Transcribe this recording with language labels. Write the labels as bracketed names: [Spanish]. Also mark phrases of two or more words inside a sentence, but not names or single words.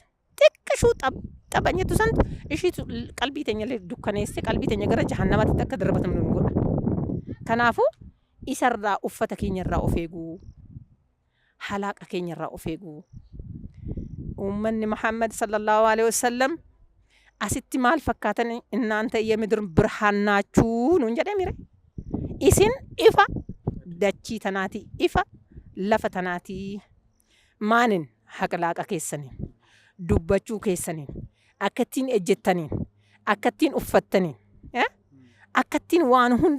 [Oromo] Xiqqashuu taphanyetu santu ishiitu qalbii teenya dukkaneesse qalbii teenya gara jahannamaatti akka darbatamnu nu godha. Kanaafuu isarraa uffata keenyarraa of eeguu. Halaaqa keenyarraa of eeguu. Ummanni Muhammad [Arabic] صلى الله عليه وسلم [Oromo] asitti maal fakkaatan [Amharic] እናንተ የምድር ብርሃን ናችሁ ነው [Oromo] እንጀ ደሚረ isin ifa dachii tanaati ifa lafa tanaati maanin haqlaaqa keessaniin dubbachuu keessaniin akkattiin ejjettaniin akkattiin uffattaniin akkattiin waan hunda